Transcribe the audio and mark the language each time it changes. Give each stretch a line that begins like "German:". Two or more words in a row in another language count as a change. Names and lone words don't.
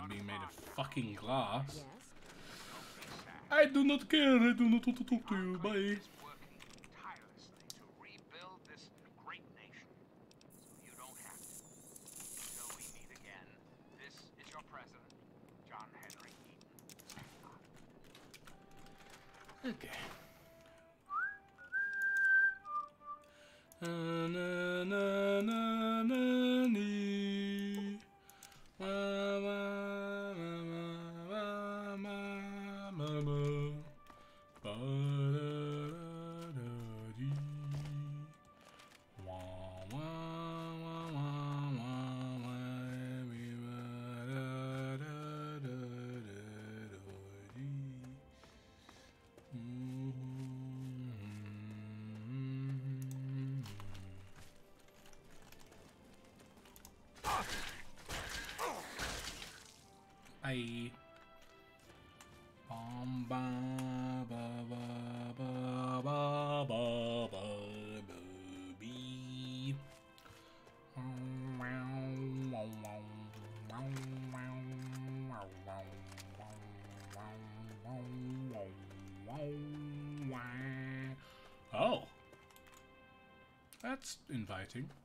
English: than being made of fucking glass. Yes? I do not care. I do not want to talk to you. Bye. Tirelessly to rebuild this great nation. So you don't have to. Until we meet again, this is your president, John Henry Eaton. Okay. Na na na na na nee. Ma ma ma ma ma ma ma. Ba da da dee. Wah wah wah wah wah wah. We ba da da da da dee. Bye. Bum ba ba ba ba ba ba ba ba bee. Oh, that's inviting.